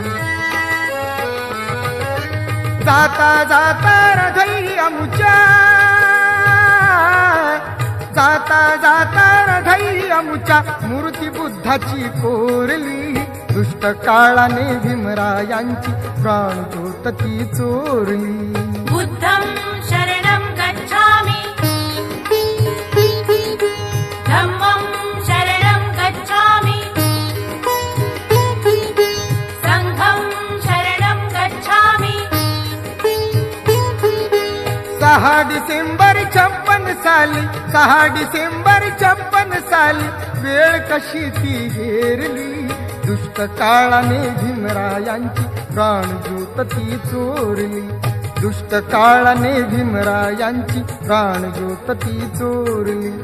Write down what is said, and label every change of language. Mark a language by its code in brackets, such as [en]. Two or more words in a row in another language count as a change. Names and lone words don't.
[mr] जाता जाता रथई अमुच्या, जाता जाता रथई अमुच्या मूर्ती बुद्धाची कोरली. दुष्ट काळाने भीमरायांची प्राणज्योत ती चोरली. [pi] बुद्धं शरणं गच्छामि, धम्मं शरणं गच्छामि, संघं शरणं गच्छामि. [mr] 6 डिसेंबर 56 साली, 6 डिसेंबर 56 साली वेळ कशी ती घेरली. दुष्ट काळाने भीमरायांची प्राणज्योत ती चोरली. दुष्ट काळाने भीमरायांची प्राणज्योत ती चोरली.